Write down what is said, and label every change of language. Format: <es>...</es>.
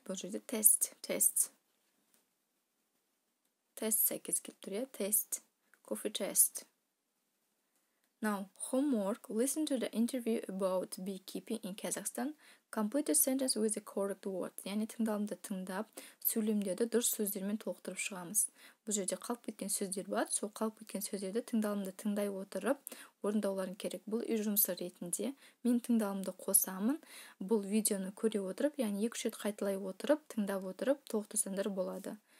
<kk>Бұл жерде test. Test сәйкес келіп тұр, Test.</kk> <en>Coffee test. Now, homework. Listen to the interview about beekeeping in Kazakhstan. Complete a sentence with the correct word.</en> <kk>Яғни тыңдалымды тыңдап, сөйлемдерді дұрыс сөздермен толықтырып шығамыз. Бұл жерде қалып кеткен сөздер бар. Сол қалып кеткен сөздерді тыңдалымды тыңдай отырып, орындауларын керек. Бұл үй жұмысы ретінде мен тыңдалымды қосамын. Бұл видеоны көре отырып, яғни 2-3 рет қайталай отырып, тыңдап отырып, толықтырсаңдар болады.</kk>